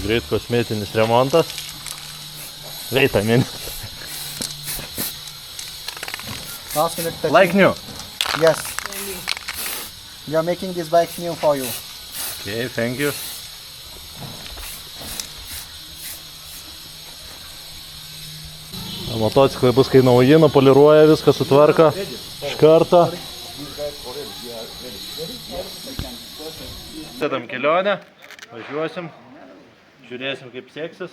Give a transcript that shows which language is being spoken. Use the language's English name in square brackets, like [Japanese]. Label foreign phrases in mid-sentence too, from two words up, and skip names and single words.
[Lithuanian] kosmetinis remontas. [English] Wait a minute. Last minute touching. Like new? Yes. We are making this bike new for you. Okay, thank you. [Lithuanian] Motociklai bus kai nauji, nupoliruoja, viską sutvarko iš karto. Sėdam kelionę, važiuosim, žiūrėsim kaip seksis.